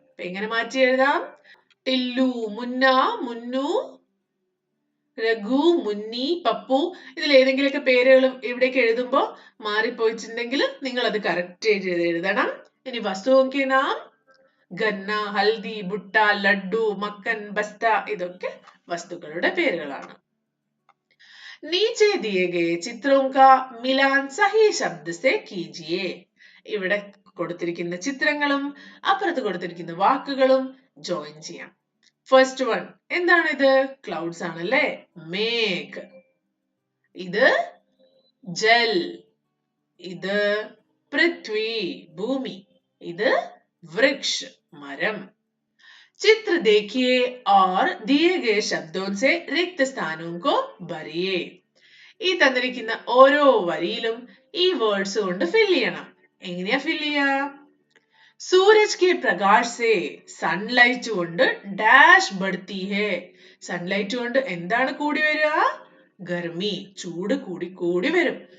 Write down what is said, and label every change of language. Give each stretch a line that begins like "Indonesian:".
Malayalam: അപ്പൊ എങ്ങനെ മാറ്റി എഴുതാം? ടില്ലു, മുന്ന, മുന്നു, രഘു, മുന്നി, പപ്പു. ഇതിൽ ഏതെങ്കിലുമൊക്കെ പേരുകൾ ഇവിടേക്ക് എഴുതുമ്പോ മാറിപ്പോയിട്ടുണ്ടെങ്കിൽ നിങ്ങൾ അത് കറക്റ്റ് ചെയ്ത് എഴുതണം. ഇനി വസ്തുവൊക്കെ നാം ഗന്ന, ഹൽദി, ബുട്ട, ലഡു, മക്കൻ, ബസ്ത ഇതൊക്കെ വസ്തുക്കളുടെ പേരുകളാണ്.
Hindi: नीचे दिए गए चित्रों का मिलान सही शब्द से कीजिए.
Malayalam: ഇവിടെ കൊടുത്തിരിക്കുന്ന ചിത്രങ്ങളും അപ്പുറത്ത് കൊടുത്തിരിക്കുന്ന വാക്കുകളും ജോയിൻ ചെയ്യാം. ഫസ്റ്റ് വൺ എന്താണിത്? ക്ലൗഡ്സ് ആണല്ലേ. മേഘ്, ഇത് ജൽ, ഇത് പൃഥ്വി ഭൂമി, ഇത് വൃക്ഷ് മരം.
Hindi: चित्र देखिए और दिए गए शब्दों से रिक्त स्थानों को भरिए.
Malayalam: ഈ തന്നിരിക്കുന്ന ഓരോ വരിയിലും ഈ വേർഡ്സ് കൊണ്ട് ഫിൽ ചെയ്യണം. എങ്ങനെയാ ഫിൽ ചെയ്യാ?
Hindi: Sooraj K Prakash say,
Malayalam: sunlight കൊണ്ട്
Hindi: ഡാഷ് ബഡ്തി ഹേ.
Malayalam: സൺലൈറ്റ് കൊണ്ട് എന്താണ് കൂടി വരിക? ഗർമി, ചൂട് കൂടി കൂടി വരും.